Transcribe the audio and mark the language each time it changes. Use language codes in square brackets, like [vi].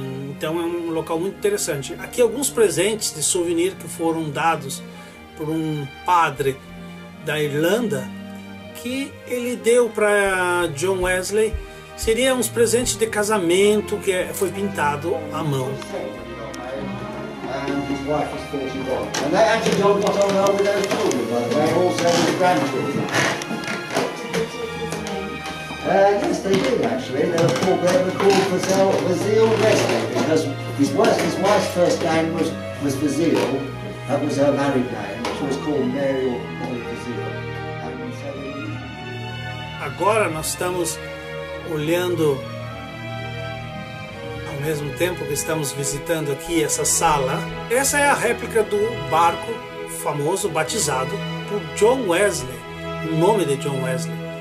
[pt] Então é um local muito interessante. Aqui alguns presentes de souvenir que foram dados por um padre da Irlanda, que ele deu para John Wesley. Seriam uns presentes de casamento que foi pintado à mão. [en] And his wife was 41. And they actually got on well with those children, by the way, also his grandchildren. Yes, they did actually. They were called Vasile Wesley, because his wife's first name was Vasile. That was her married name. She was called Mary or Vasile. And so [pt] agora nós estamos olhando, ao mesmo tempo que estamos visitando aqui essa sala. Essa é a réplica do barco famoso batizado por John Wesley, o nome de John Wesley.